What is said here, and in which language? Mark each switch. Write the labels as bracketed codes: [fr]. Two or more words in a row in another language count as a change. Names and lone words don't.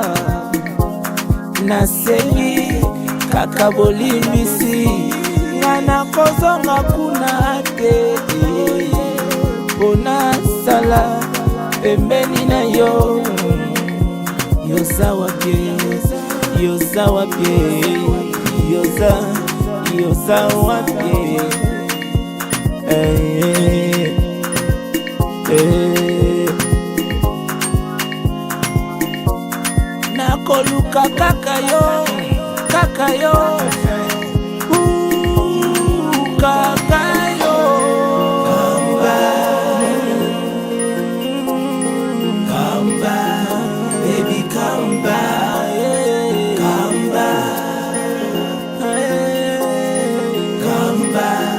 [ln] Na seli kaka bolimbisi ngana kozonga kuna te pona sala pembeni na yo yoza wapie yoza wapie nakoluka kaka yo kaka yo [en] come back baby come back come back